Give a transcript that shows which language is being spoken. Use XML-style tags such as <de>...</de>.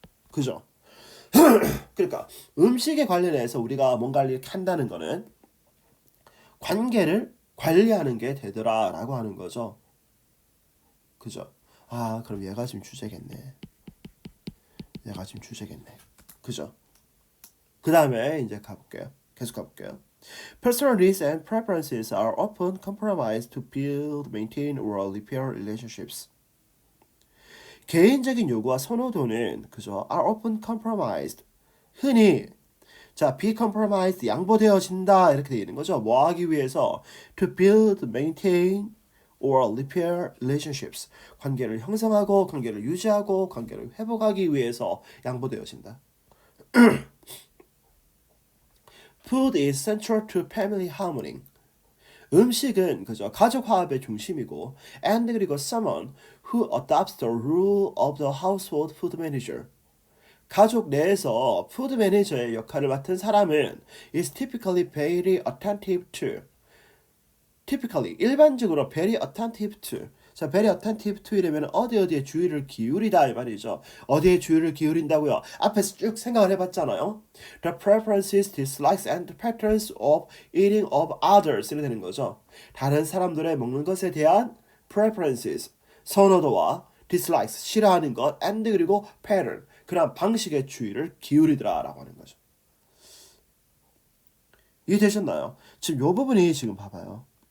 <ko>그죠? 그러니까 음식에 관련해서 우리가 뭔가를 이렇게 한다는 거는 관계를 관리하는 게 되더라라고 하는 거죠. 그죠? 아, 그럼 얘가 지금 주제겠네. 얘가 지금 주제겠네. 그죠? 그 다음에 이제 가볼게요. 계속 가볼게요.</ko> <en>Personal needs and preferences are often compromised to build, maintain, or repair relationships.</en> <ko>개인적인 요구와 선호도는 그죠?</ko> <en>are often compromised.</en> <ko>흔히 자, be compromised 양보되어진다 이렇게 되어 있는 거죠. 뭐 하기 위해서</ko> <en>to build, maintain, or repair relationships.</en> <ko>관계를 형성하고 관계를 유지하고 관계를 회복하기 위해서 양보되어진다.</ko> <en>Food is central to family harmony.</en> <ko>음식은 그저 가족 화합의 중심이고</ko> <en>and 그리고 someone who adopts the role of the household food manager.</en> <ko>가족 내에서 푸드 매니저의 역할을 맡은 사람은</ko> <en>is typically very attentive to. typically</en> <ko>일반적으로</ko> <en>very attentive to.</en> <ko>자,</ko> <en>very attentive to</en> <ko>이러면 어디에 주의를 기울이다 이 말이죠. 어디에 주의를 기울인다고요? 앞에서 쭉 생각을 해봤잖아요.</ko> <en>The preferences, dislikes, and patterns of eating of others 이렇게 되는 거죠.</en> <ko>다른 사람들의 먹는 것에 대한 preferences, 선호도와 dislikes, 싫어하는 것, and 그리고 pattern, 그런 방식의 주의를 기울이더라라고 하는 거죠. 이해되셨나요? 지금 요 부분이 지금 봐봐요.</ko>